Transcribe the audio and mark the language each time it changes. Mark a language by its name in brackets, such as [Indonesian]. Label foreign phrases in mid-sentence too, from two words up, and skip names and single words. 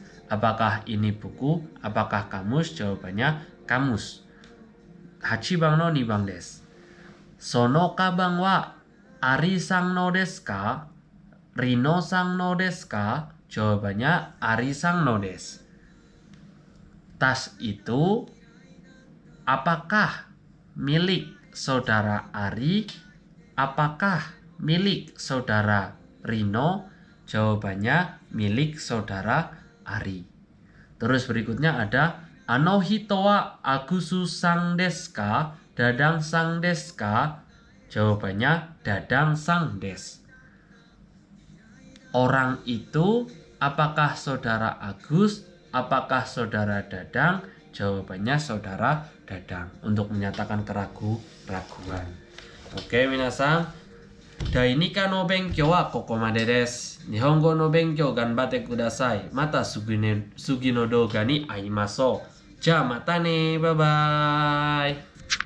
[Indonesian] Apakah ini buku? Apakah kamus? Jawabannya kamus. [Japanese] 8 番の2番です。そのカバンはアリさんのですか？リノさんのですか？Jawabannya Ariさんのです. [Indonesian] Tas itu apakah milik saudara Ari? Apakah milik saudara Rino? Jawabannya milik saudara Ari. Terus berikutnya ada [Japanese] あの人はAgusさんですか? Dadang sang desu ka? [Indonesian] Jawabannya [Japanese] Dadang sang desu. [Indonesian] Orang itu apakah saudara Agus? Apakah saudara Dadang? Jawabannya saudara Dadang. Untuk menyatakan keraguan. Oke minasang. [Japanese] 第二課の勉強はここまでです. 日本語の勉強頑張ってください. また次の動画で会いましょう. じゃまたね. [English] Bye bye.